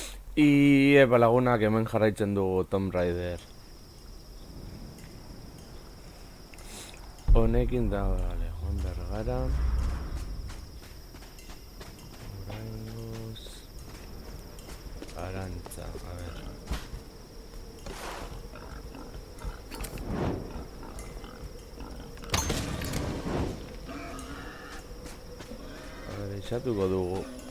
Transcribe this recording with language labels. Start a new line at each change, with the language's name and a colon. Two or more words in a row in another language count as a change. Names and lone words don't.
Basque: Epa lagunak hemen jarraitzen dugu Tomb Raider. Honekin da, vale, Juan Bergara. Oraingoz... Arantza,
Spanish: a ver. A ver,
Basque: izatuko dugu.